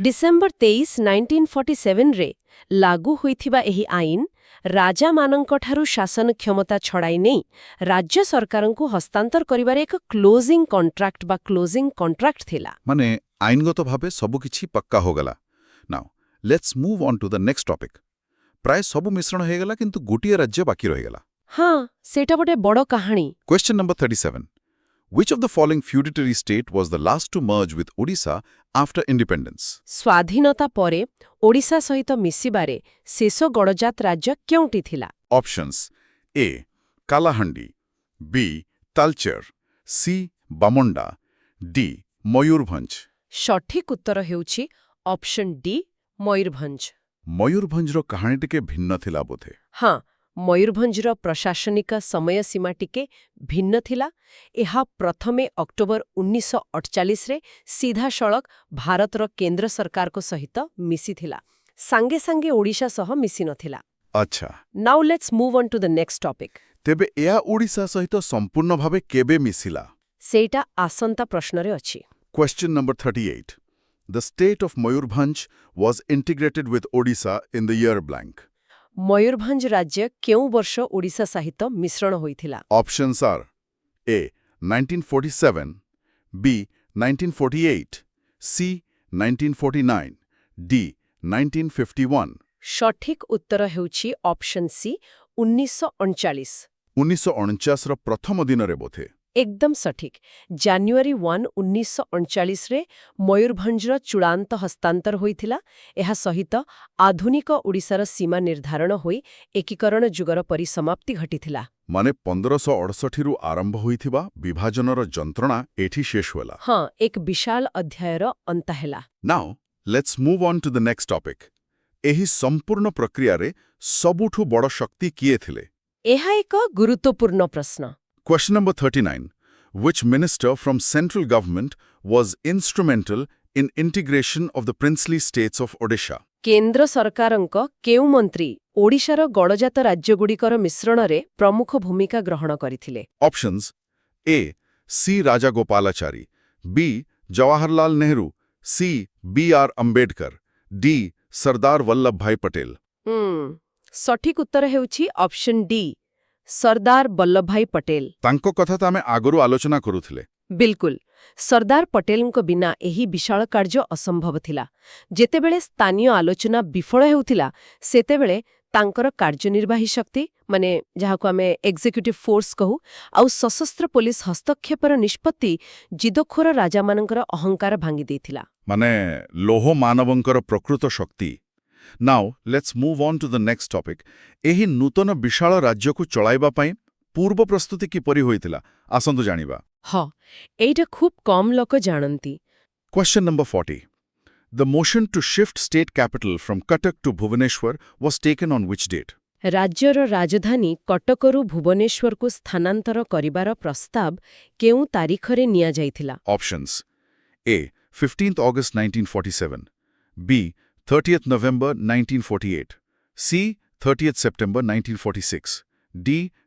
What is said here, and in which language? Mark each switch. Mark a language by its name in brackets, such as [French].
[Odia] December 23, 1947ରେ ଲାଗୁ ହୋଇଥିବା ଏହି ଆଇନ ରାଜାମାନଙ୍କଠାରୁ ଶାସନ କ୍ଷମତା ଛଡ଼ାଇ ନେଇ ରାଜ୍ୟ ସରକାରଙ୍କୁ ହସ୍ତାନ୍ତର କରିବାରେ ଏକ କ୍ଲୋଜିଂ କଣ୍ଟ୍ରାକ୍ଟ ଥିଲା। ମାନେ ଆଇନଗତ ଭାବେ ସବୁକିଛି ପକ୍କା ହୋଇଗଲା। [English] Now let's move on to the next topic. [Odia] ପ୍ରାୟ ସବୁ ମିଶ୍ରଣ ହୋଇଗଲା, କିନ୍ତୁ ଗୋଟିଏ ରାଜ୍ୟ ବାକି ରହିଗଲା। ହଁ, ସେଇଟା ଗୋଟେ ବଡ଼ କାହାଣୀ। [English] Question number 37. Which of the following feudatory state was the last to merge with Odisha after independence? [Odia] ସ୍ୱାଧୀନତା ପରେ ଓଡ଼ିଶା ସହିତ ମିଶିବାରେ ଶେଷ ଗଡ଼ଜାତ ରାଜ୍ୟ କେଉଁଟି ଥିଲା? [English] Options A. Kalahandi, B. Talcher, C. Bamonda, D. Mayurbhanj. [Odia] ସଠିକ ଉତ୍ତର ହେଉଛି ଅପସନ୍ ଡି, ମୟୂରଭଞ୍ଜ। ମୟୂରଭଞ୍ଜର କାହାଣୀ ଟିକେ ଭିନ୍ନ ଥିଲା ବୋଧେ। ହଁ, ମୟୂରଭଞ୍ଜର ପ୍ରଶାସନିକ ସମୟସୀମା ଟିକେ ଭିନ୍ନ ଥିଲା। ଏହା ପ୍ରଥମେ ଅକ୍ଟୋବର 1948ରେ ସିଧାସଳଖ ଭାରତର କେନ୍ଦ୍ର ସରକାରଙ୍କ ସହିତ ମିଶିଥିଲା, ସାଙ୍ଗେ ସାଙ୍ଗେ ଓଡ଼ିଶା ସହ ମିଶିନଥିଲା। ଆଚ୍ଛା, [English] Now let's move on to the next topic. [Odia] ତେବେ ଏହା ଓଡ଼ିଶା ସହିତ ସମ୍ପୂର୍ଣ୍ଣ ଭାବେ କେବେ ମିଶିଲା? ସେଇଟା ଆସନ୍ତା ପ୍ରଶ୍ନରେ ଅଛି। [English] Question number 38. The state of Mayurbhanj was integrated with Odisha in the year blank. [Odia] Mayurbhanj ରାଜ୍ୟ କେଉଁ ବର୍ଷ ଓଡ଼ିଶା ସହିତ ମିଶ୍ରଣ ହୋଇଥିଲା? [English] Options are A. 1947, B. 1948, C. 1949, D. 1951. [Odia] ସଠିକ ଉତ୍ତର ହେଉଛି ଅପସନ୍ ସି, 1939। 1949ର ପ୍ରଥମ ଦିନରେ ବୋଧେ। ଏକଦମ ସଠିକ। ଜାନୁଆରୀ 1, 1939ରେ ମୟୂରଭଞ୍ଜର ଚୂଡ଼ାନ୍ତ ହସ୍ତାନ୍ତର ହୋଇଥିଲା। ଏହା ସହିତ ଆଧୁନିକ ଓଡ଼ିଶାର ସୀମା ନିର୍ଦ୍ଧାରଣ ହୋଇ ଏକୀକରଣ ଯୁଗର ପରିସମାପ୍ତି ଘଟିଥିଲା। ମାନେ 1568ରୁ ଆରମ୍ଭ ହୋଇଥିବା ବିଭାଜନର ଯନ୍ତ୍ରଣା ଏଠି ଶେଷ ହେଲା। ହଁ, ଏକ ବିଶାଳ ଅଧ୍ୟାୟର ଅନ୍ତ ହେଲା। [English] Now, let's move on to the next topic. [Odia] ଏହି ସମ୍ପୂର୍ଣ୍ଣ ପ୍ରକ୍ରିୟାରେ ସବୁଠୁ ବଡ଼ ଶକ୍ତି କିଏ ଥିଲେ? ଏହା ଏକ ଗୁରୁତ୍ୱପୂର୍ଣ୍ଣ ପ୍ରଶ୍ନ। [English] Question number 39. Which minister from central government was instrumental in integration of the princely states of Odisha? [Odia] କେନ୍ଦ୍ର ସରକାରଙ୍କ କେଉଁ ମନ୍ତ୍ରୀ ଓଡ଼ିଶାର ଗଡ଼ଜାତ ରାଜ୍ୟଗୁଡ଼ିକର ମିଶ୍ରଣରେ ପ୍ରମୁଖ ଭୂମିକା ଗ୍ରହଣ କରିଥିଲେ? [English] Options A. C. Rajagopalachari, B. Jawaharlal Nehru, C. B.R. Ambedkar, D. Sardar Vallabhbhai Patel. [Odia] ସଠିକ ଉତ୍ତର ହେଉଛି ଅପସନ୍ ଡି, ସର୍ଦ୍ଦାର ବଲ୍ଲଭଭାଇ ପଟେଲ। ତାଙ୍କ କଥା ତ ଆମେ ଆଗରୁ ଆଲୋଚନା କରୁଥିଲେ। ବିଲକୁଲ, ସର୍ଦ୍ଦାର ପଟେଲଙ୍କ ବିନା ଏହି ବିଶାଳ କାର୍ଯ୍ୟ ଅସମ୍ଭବ ଥିଲା। ଯେତେବେଳେ ସ୍ଥାନୀୟ ଆଲୋଚନା ବିଫଳ ହେଉଥିଲା, ସେତେବେଳେ ତାଙ୍କର କାର୍ଯ୍ୟନିର୍ବାହୀ ଶକ୍ତି, ମାନେ ଯାହାକୁ ଆମେ ଏକ୍ଜିକ୍ୟୁଟିଭ ଫୋର୍ସ କହୁ, ଆଉ ସଶସ୍ତ୍ର ପୋଲିସ ହସ୍ତକ୍ଷେପର ନିଷ୍ପତ୍ତି ଜିଦଖୋର ରାଜାମାନଙ୍କର ଅହଙ୍କାର ଭାଙ୍ଗି ଦେଇଥିଲା। ମାନେ ଲୌହ ମାନବଙ୍କର ପ୍ରକୃତ ଶକ୍ତି। [English] Now, let's move on to the next topic. [Odia] ଏହି ନୂତନ ବିଶାଳ ରାଜ୍ୟକୁ ଚଳାଇବା ପାଇଁ ପୂର୍ବ ପ୍ରସ୍ତୁତି କିପରି ହୋଇଥିଲା? ଆସନ୍ତୁ ଜାଣିବା। ହଁ, ଏଇଟା ଖୁବ୍ କମ୍ ଲୋକ ଜାଣନ୍ତି। [English] Question number 40. The motion to shift state capital from Cuttack to Bhubaneswar was taken on which date? [Odia] ରାଜ୍ୟର ରାଜଧାନୀ କଟକରୁ ଭୁବନେଶ୍ୱରକୁ ସ୍ଥାନାନ୍ତର କରିବାର ପ୍ରସ୍ତାବ କେଉଁ ତାରିଖରେ ନିଆଯାଇଥିଲା? [English] Options A. 15th August 1947, B. 30th November 1948, C. 30th September 1946, D.